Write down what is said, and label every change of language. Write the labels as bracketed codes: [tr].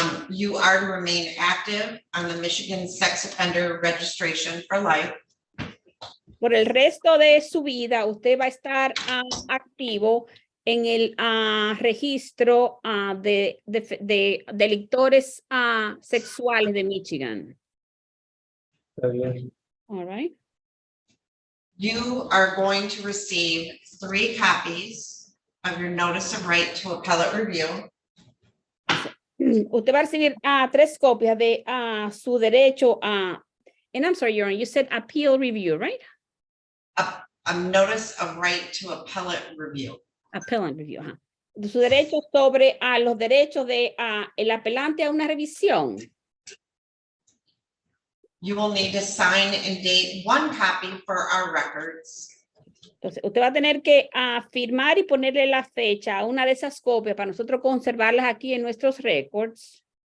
[en] You are to remain active on the Michigan Sex Offender Registration for life. [es] Por el resto de su vida, usted va a estar activo en el registro de delictores sexuales de Michigan. Está bien. [en] All right. You are going to receive 3 copies of your notice of right to appellate review. [es] Usted va a recibir 3 copias de su derecho [en] and I'm sorry, Your Honor, you said appeal review, right? A notice of right to appellate review. Appellant review, [es] de su derecho sobre los derechos de el apelante a una revisión. [en] You will need to sign and date 1 copy for our records. [es] Entonces, usted va a tener que firmar y ponerle la fecha a una de esas copias para nosotros conservarlas aquí en nuestros records.